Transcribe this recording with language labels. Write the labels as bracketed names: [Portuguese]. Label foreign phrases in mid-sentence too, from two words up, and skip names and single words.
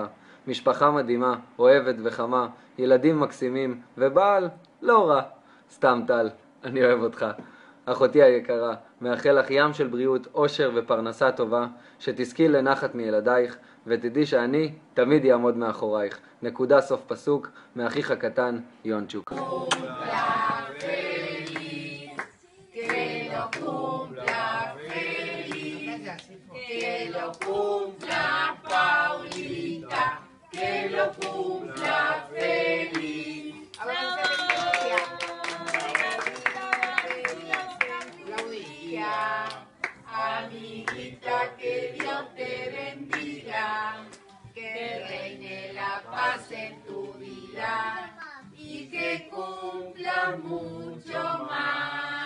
[Hebrew] משפחה מדהימה, אוהבת וחמה, ילדים מקסימים, ובעל לא רע. סתם טל, אני אוהב אותך. אחותי היקרה, מאחל לך ים של בריאות, אושר ופרנסה טובה, שתזכי לנחת מילדייך, ותדעי שאני תמיד יעמוד מאחורייך. נקודה סוף פסוק, מאחיך הקטן, יונצ'וק. [Spanish] Que lo cumpla Paulita, que lo cumpla feliz. Amiguita, que Dios te bendiga, que reine la paz en tu vida y que cumpla mucho más.